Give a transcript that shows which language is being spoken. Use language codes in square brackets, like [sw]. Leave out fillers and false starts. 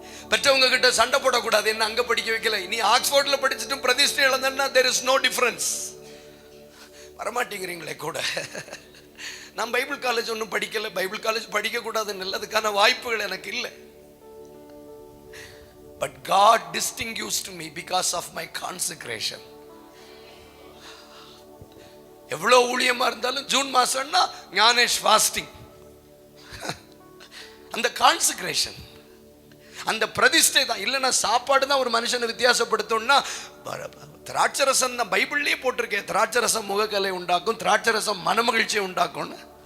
[ta] பெற்றவங்க கிட்ட சண்டை போடக்கூடாது. என்ன அங்க படிக்க வைக்கல, நீ ஆக்ஸ்போர்ட்ல படிச்சுட்டும் பிரதிஷ்டை இழந்தா [en] there is no difference. [ta] வரமாட்டேங்கிறீங்களே கூட. நான் பைபிள் காலேஜ் ஒன்றும் படிக்கல, பைபிள் காலேஜ் படிக்க கூடாதுன்னு இல்லை, அதுக்கான வாய்ப்புகள் எனக்கு இல்லை. [en] But God distinguished me because of my consecration. [ta] எவ்வளோ ஊழியமா இருந்தாலும் ஜூன் மாசம்னா ஞானேஷ் ஃபாஸ்டிங். அந்த கான்சக்ரேஷன், அந்த பிரதிஷ்டை தான். இல்லைன்னா சாப்பாடு தான் ஒரு மனுஷனை வித்தியாசப்படுத்தணும்னா திராட்சரசம் தான். பைபிள்லேயே போட்டிருக்கேன், திராட்சரசம் முகக்கலை உண்டாக்கும், திராட்சரசம் மனமகிழ்ச்சியை உண்டாக்கும்னு.